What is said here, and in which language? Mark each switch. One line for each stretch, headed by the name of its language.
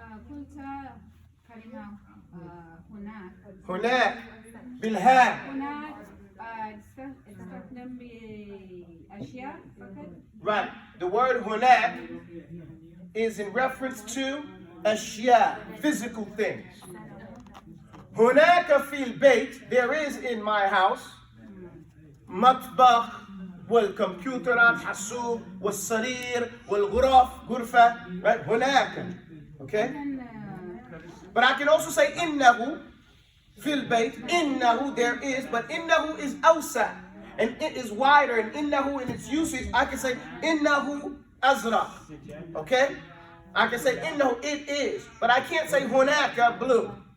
Arabic: قلت كلمة هناك هناك بالهاء. هناك تستخدم بأشياء فقط.
English: Right. The word هناك is in reference to أشياء, physical things.
Arabic: هناك في البيت,
English: there is in my house,
Arabic: مطبخ والكمبيوترات حاسوب والسرير والغرف غرفة,
English: right?
Arabic: هناك, okay?
English: But I can also say
Arabic: إنه في البيت,
English: إنه there is, but إنه is أوسع and it is wider, and إنه in its usage I can say
Arabic: إنه أزرق,
English: okay? I can say إنه it is, but I can't say هناك blue.